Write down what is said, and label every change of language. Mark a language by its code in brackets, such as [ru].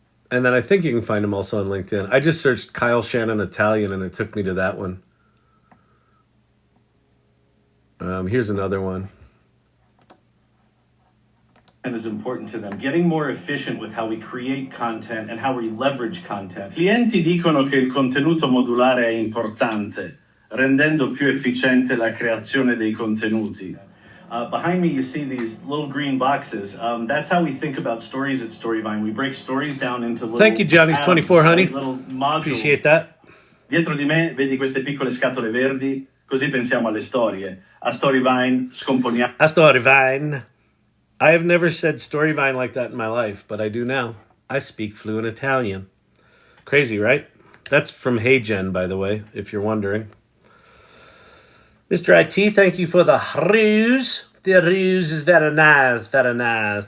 [en] And then I think you can find them also on LinkedIn. I just searched Kyle Shannon Italian, and it took me to that one. Here's another one. And is important to them, getting more efficient with how we create content and how we leverage content. [it] Clienti dicono che il contenuto modulare è importante, rendendo più efficiente la creazione dei contenuti. [en] Behind me, you see these little green boxes. That's how we think about stories at Storyvine. We break stories down into little. Thank you, Johnny's24, honey. Little modules. Appreciate that. [it] Dietro di me vedi queste piccole scatole verdi, così pensiamo alle storie. A Storyvine scomponiamo. A Storyvine. [en] I have never said Storyvine like that in my life, but I do now. I speak fluent Italian. Crazy, right? That's from HeyGen, by the way, if you're wondering. Mr. IT, thank you for the ruse. The ruse is very nice, very nice.